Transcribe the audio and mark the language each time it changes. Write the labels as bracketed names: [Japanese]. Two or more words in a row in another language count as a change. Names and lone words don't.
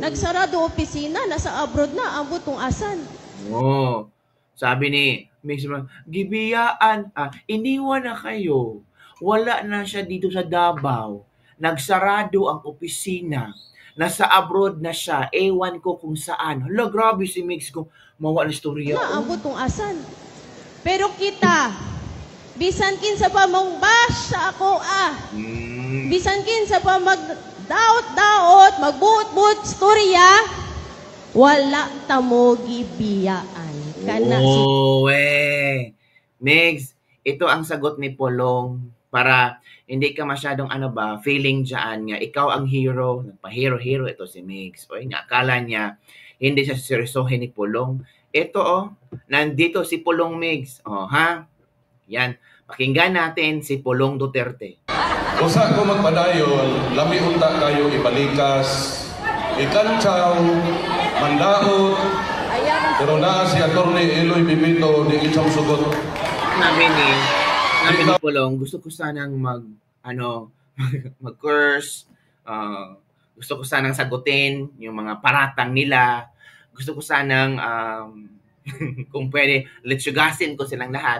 [Cebuano] Nagsarado opisina, nasa abroad na, ambot kung asan. [Filipino] Sabi ni Mix, gibiyaan, iniwan na kayo. Wala na siya dito sa Davao. Nagsarado ang opisina. Nasa abroad na siya. Ewan ko kung saan. Hala, [Cebuano] grabe si Mix kung mawala storya. Na, ambot kung asan. Pero kita, bisan kinsa pa mong bash sa ako bisan kinsa pa magdaot-daot, magbuot-buot storya, wala ta mo gibiyaan. Kana Megs, [Filipino] ito ang sagot ni Pulong para hindi ka masyadong feeling dyan nga ikaw ang hero, nagpa-hero ito si Megs. Nga akala niya hindi siya seryosohin ni Pulong. Ito nandito si Pulong Megs. Yan, pakinggan natin si Pulong Duterte. [Cebuano] Usa ko magpadayon, lami unta kayo ibalikas, ikantsaw, mandaot, pero na si Atty. Eloy Bibito di isang sugot. [Filipino] Namin ni Pulong, gusto ko sanang mag-curse, gusto ko sanang sagutin yung mga paratang nila, gusto ko sanang kung pwede, letsugasin ko silang lahat.